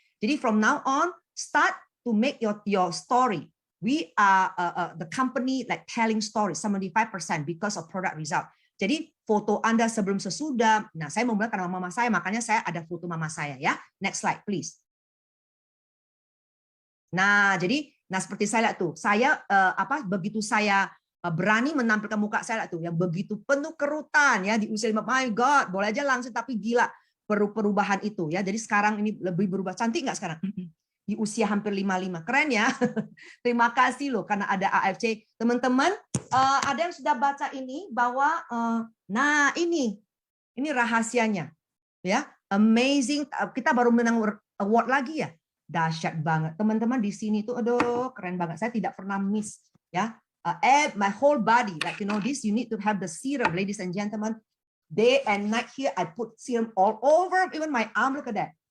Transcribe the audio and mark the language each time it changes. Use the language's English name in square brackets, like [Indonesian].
[English] Jadi from now on start to make your story. We are the company like telling stories 75% because of product result. [Indonesian] Jadi foto Anda sebelum sesudah. Nah, saya memulai karena mama saya, makanya saya ada foto mama saya ya. [English] Next slide please. [Indonesian] Nah, jadi seperti saya lihat tuh, saya begitu saya berani menampilkan muka saya tuh yang begitu penuh kerutan ya di usia 5, [English] my God, [Indonesian] boleh aja langsung tapi gila perubahan itu ya. Jadi sekarang ini lebih berubah, cantik nggak sekarang? Di usia hampir 55, keren ya. Terima kasih loh karena ada AFC. Teman-teman, ada yang sudah baca ini bahwa nah ini rahasianya ya, amazing. Kita baru menang award lagi ya. Dahsyat banget. Teman-teman di sini tuh aduh keren banget. Saya tidak pernah miss ya. [English] My whole body, like this, you need to have the serum, ladies and gentlemen. Day and night here, I put serum all over, even my arm, look at that.